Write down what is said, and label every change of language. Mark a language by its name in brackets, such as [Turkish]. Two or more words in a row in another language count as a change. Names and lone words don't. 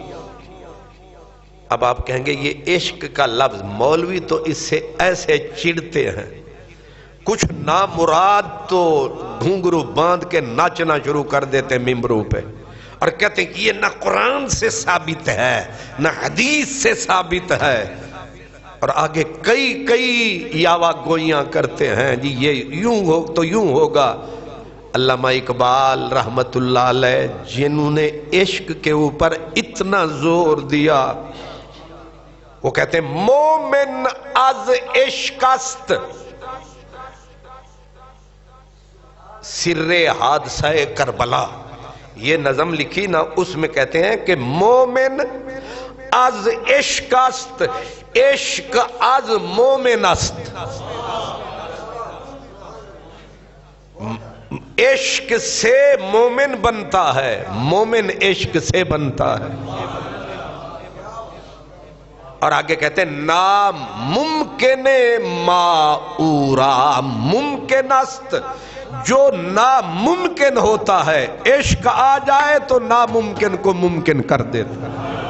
[Urdu] اب آپ کہیں گے یہ عشق کا لفظ، مولوی تو اس سے ایسے چڑھتے ہیں، کچھ نامراد تو گھنگرو باندھ کے ناچنا شروع کر دیتے ہیں ممبروں پہ، اور کہتے ہیں کہ یہ نہ قرآن سے ثابت ہے نہ حدیث سے ثابت ہے، اور آگے کئی یاوا گوئیاں کرتے ہیں جی یہ یوں ہو تو یوں ہوگا. علامہ اقبال [Arabic] رحمت اللہ علیہ [Urdu] جنہوں نے عشق کے اوپر اتنا زور دیا، وہ کہتے ہیں [Persian] مومن از عشق است سر حادثہ کربلا. [Urdu] یہ نظم لکھی نا، اس میں کہتے ہیں کہ [Persian] مومن از عشق است، عشق از مومن است. [Urdu] عشق سے مومن بنتا ہے، مومن عشق سے بنتا ہے. اور آگے کہتے ہیں [Persian] ناممکن معورا ممکن است، [Urdu] جو ناممکن ہوتا ہے عشق آ جائے تو ناممکن کو ممکن کر دیتا ہے.